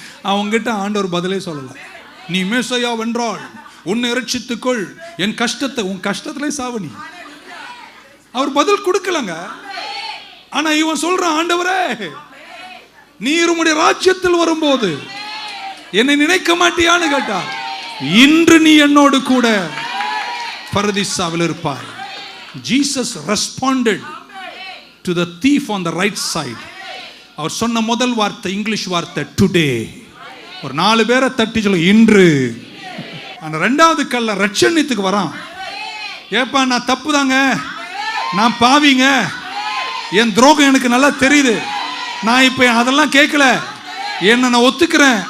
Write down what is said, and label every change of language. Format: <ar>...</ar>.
<ta>அவங்கிட்ட ஆண்டவர் பதிலே சொல்லல. நீ மேசையா வென்றால் உன்னை ரட்சித்துக்கொள், என் கஷ்டத்தை உன் கஷ்டத்திலே சாவணி. அவர் பதில் கொடுக்கலங்க. ஆனா இவன் சொல்றான், ஆண்டவரே நீர் உம்முடைய ராஜ்யத்தில் வரும்போது என்னை நினைக்க மாட்டியான்னு கேட்டார். இன்று நீ என்னோடு கூட பரதீசாவில் இருப்பாய்.</ta> <en>Jesus responded to the thief on the right side.</en> <ta>அவர் சொன்ன முதல் வார்த்தை இங்கிலீஷ் வார்த்தை டுடே. ஒரு 4 பேரை தட்டி சொல்ல இன்று. அந்த 2வது கல்ல ரட்சணியத்துக்கு வரான். ஏப்பா நான் தப்பு தாங்க, நான் பாவிங்க, என் துரோகம் எனக்கு நல்லா தெரியுது, நான் இப்ப அதெல்லாம் கேட்கல, என்ன நான் ஒத்துக்கிறேன்.</ta>